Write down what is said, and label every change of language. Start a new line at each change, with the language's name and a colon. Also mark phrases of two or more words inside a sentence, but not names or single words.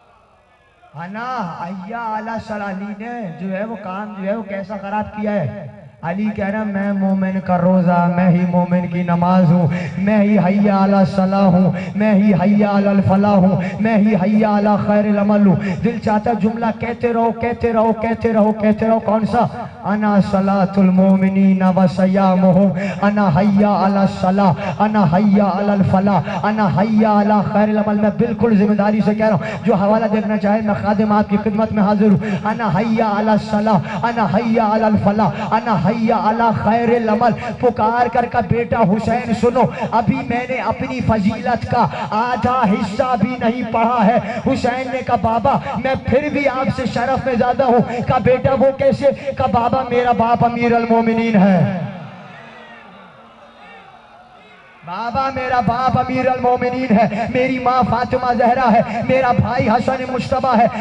Arabic: أنا حي على الصلاة.
Hindi: अली ने जो है वो काम जो है वो कैसा खराब किया है? अली कह रहा मैं मोमिन का रोज़ा, मैं ही मोमिन की नमाज हूँ, मैं ही
Arabic: حي على الصلاة
Hindi: हूँ, मैं ही
Arabic: حي على الفلاح
Hindi: हूँ, मैं ही
Arabic: حي على خير العمل
Hindi: हूँ। दिल चाहता जुमला कहते रहो कहते रहो कहते रहो कहते रहो। कौन सा?
Arabic: أنا صلاة المؤمنين و صيامهم، أنا حي على الصلاة، أنا حي على الفلاح، أنا حي على خير العمل.
Hindi: मैं बिल्कुल जिम्मेदारी से कह रहा हूँ, जो हवाला देखना चाहे मैं खादिम आपकी खिदमत में हाजिर हूँ।
Arabic: أنا حي على الصلاة، أنا حي على الفلاح، أنا حي على خير العمل.
Hindi: पुकार कर का बेटा हुसैन सुनो, अभी मैंने अपनी फजीलत का आधा हिस्सा भी नहीं पढ़ा है। हुसैन ने कहा बाबा मैं फिर भी आपसे शरफ में ज्यादा हूँ। का बेटा वो कैसे? का बाबा मेरा बाप अमीर अल मोमिनीन है, बाबा मेरा बाप अमीर अल मोमिनीन है, मेरी माँ फातिमा जहरा है, मेरा भाई हसन मुश्तबा है।